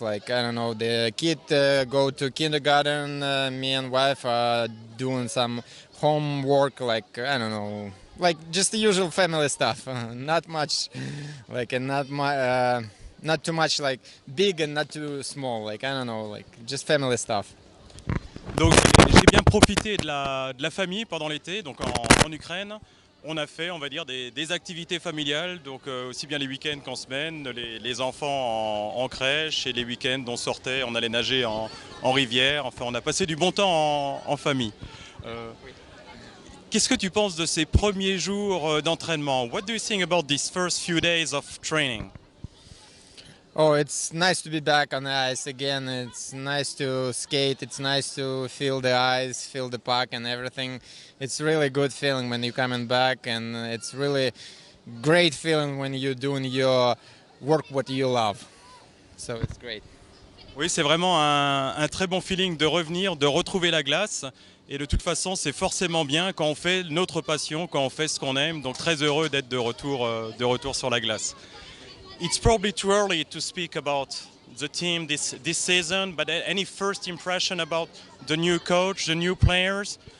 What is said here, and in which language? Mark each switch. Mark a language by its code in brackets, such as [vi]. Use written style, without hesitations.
[en] Like I don't know, the kid go to kindergarten. Me and wife are doing some homework. I don't know, like just the usual family stuff. Not much, not too much like big and not too small. Like I don't know, like just family stuff. [fr] Donc j'ai bien profité de la famille pendant l'été, donc en Ukraine. On a fait, on va dire, des activités familiales, donc aussi bien les week-ends qu'en semaine, les enfants en crèche et les week-ends on sortait, on allait nager en rivière. Enfin, on a passé du bon temps en famille. Qu'est-ce que tu penses de ces premiers jours d'entraînement? [en] What do you think about these first few days of training? Oh, it's nice to be back on the ice again. It's nice to skate. It's nice to feel the ice, feel the puck and everything. It's really good feeling when you're coming back, and it's really great feeling when you're doing your work what you love. So it's great. [fr] Oui, c'est vraiment un très bon feeling de revenir, de retrouver la glace. Et de toute façon, c'est forcément bien quand on fait notre passion, quand on fait ce qu'on aime. Donc très heureux d'être de retour sur la glace. [en] It's probably too early to speak about the team this season, but any first impression about the new coach, the new players?